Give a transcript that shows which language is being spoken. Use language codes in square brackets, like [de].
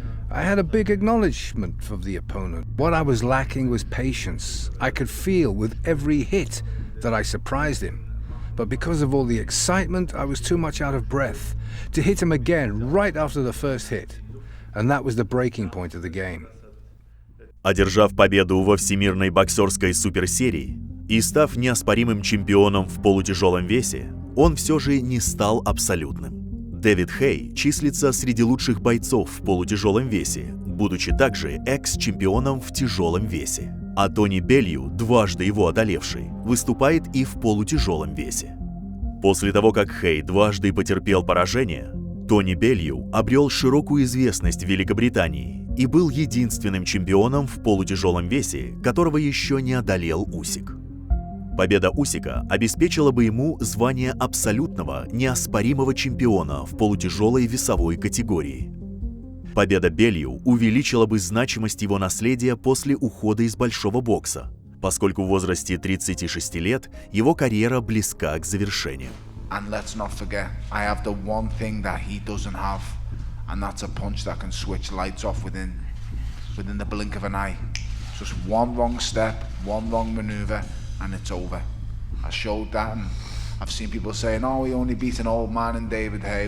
[en] I had a big acknowledgement of the opponent. What I was lacking was patience. I could feel with every hit that I surprised him. But because of all the excitement, I was too much out of breath to hit him again right after the first hit. And that was the breaking point of the game. [ru] Одержав победу во Всемирной боксерской суперсерии и став неоспоримым чемпионом в полутяжелом весе, он все же не стал абсолютным. Дэвид Хэй числится среди лучших бойцов в полутяжелом весе, будучи также экс-чемпионом в тяжелом весе. А Тони Белью, дважды его одолевший, выступает и в полутяжелом весе. После того, как Хэй дважды потерпел поражение, Тони Белью обрел широкую известность в Великобритании и был единственным чемпионом в полутяжелом весе, которого еще не одолел Усик. Победа Усика обеспечила бы ему звание абсолютного, неоспоримого чемпиона в полутяжелой весовой категории. Победа Белью увеличила бы значимость его наследия после ухода из большого бокса, поскольку в возрасте 36 лет его карьера близка к завершению. [en] And let's not forget, I have the one thing that he doesn't have, and that's a punch that can switch lights off within the blink of an eye. Just one wrong step, one wrong maneuver, and it's over. I showed that, and I've seen people saying, oh, he only beat an old man in David Haye.